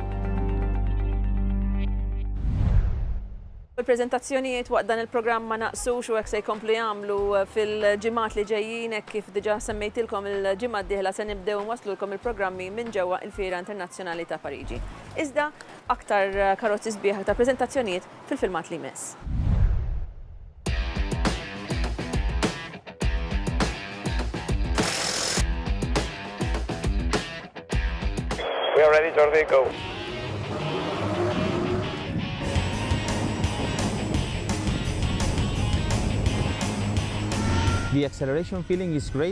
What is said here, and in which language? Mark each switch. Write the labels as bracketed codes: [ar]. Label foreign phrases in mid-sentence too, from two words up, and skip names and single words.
[mt] Il-prezentazzjonijiet waqt dan il-programm ma naqsux u hekk se jkomplu jagħmlu fil-ġimgħat li ġejjin hekk kif diġà semmejtilkom il-ġimgħa d-dieħla se nibdew nwaslulkom il-programmi minn ġewwa il-Fiera Internazzjonali ta' Pariġi. Iżda aktar karozzi sbieħ ta' preżentazzjonijiet fil-filmat li jmiss. [en] We are ready, Jordi, go. The acceleration feeling is great.